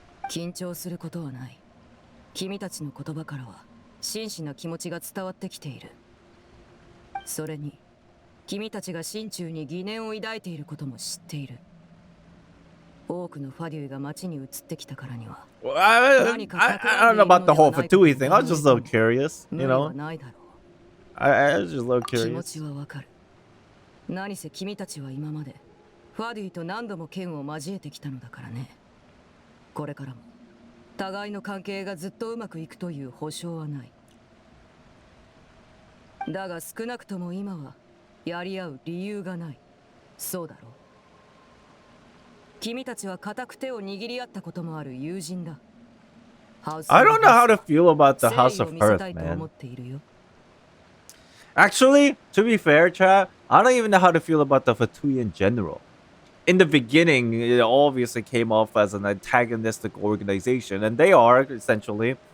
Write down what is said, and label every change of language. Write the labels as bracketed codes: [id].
[ja] 緊張することはない。君たちの言葉からは真摯な気持ちが伝わってきている。それに君たちが心中に疑念を抱いていることも知っている。多くのファデュイが町に移ってきたからには。 [en] I don't know about the whole Fatui thing. I was just a little curious, you know. I was just a little curious. [ja] 気持ちはわかる。何せ君たちは今までファデュイと何度も剣を交えてきたのだからね。これからも互いの関係がずっとうまくいくという保証はない。だが少なくとも今はやり合う理由がない。そうだろう。君たちは固く手を握り合ったこともある友人だ。 [en] I don't know how to feel about the House of Hearth, man. Actually, to be fair, chat, I don't even know how to feel about the Fatui in general. In the beginning, it obviously came off as an antagonistic organization, and they are, essentially.